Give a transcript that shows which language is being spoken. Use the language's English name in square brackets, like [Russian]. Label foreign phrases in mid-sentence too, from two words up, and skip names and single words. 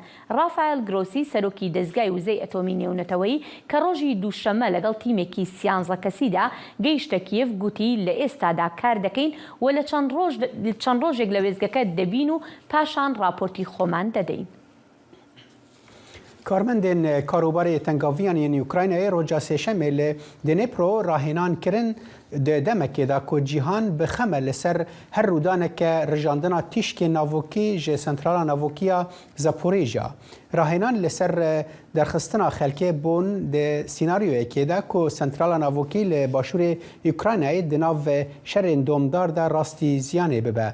[Central Kurdish] ڕافایل گرۆسی سەرۆکی دەستگای وزەی ئەتۆمی نێونەتەوەی کە ڕۆژی دووشەمە لەگەڵ تیمێکی 11 کەسیدا گەیشتە کیێڤ گوتی لە ئێستادا کار دەکەین و لە چەند ڕۆژێک لە وێزگەکە دەبین و پاشان راپۆرتی خۆمان دەدەین. [Kurdish] کارمەندên karûbarê tengaviyan yên Ukraynayê roja sêşemê li Dnêpro rahênan kirin di demekê da ku cîhan bixeme li ser her rûdaneke rijandina tîşkên navokî ji sentrala navokiya Zaporêja. Rahênan li ser derxistina xelkê bûn di sînaryoyekê de ku sentrala navokî li başûrê Ukraynayê di nav şerên domdar de rastî ziyanê bibe.